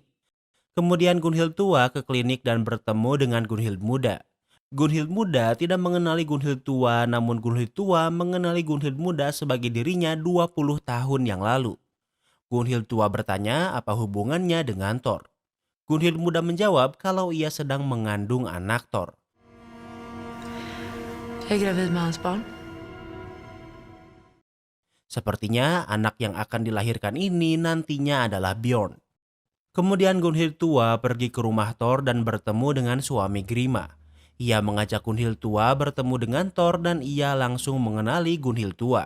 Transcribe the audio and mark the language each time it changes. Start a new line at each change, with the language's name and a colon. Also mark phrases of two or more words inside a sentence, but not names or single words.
Indonesian: Kemudian Gunhild tua ke klinik dan bertemu dengan Gunhild muda. Gunhild muda tidak mengenali Gunhild tua, namun Gunhild tua mengenali Gunhild muda sebagai dirinya 20 tahun yang lalu. Gunhild tua bertanya apa hubungannya dengan Thor. Gunhild muda menjawab kalau ia sedang mengandung anak Thor.
Swedish: Jag är gravid med hans barn.
Indonesian: Sepertinya anak yang akan dilahirkan ini nantinya adalah Bjorn. Kemudian Gunhild tua pergi ke rumah Thor dan bertemu dengan suami Grima. Ia mengajak Gunhild tua bertemu dengan Thor dan ia langsung mengenali Gunhild tua.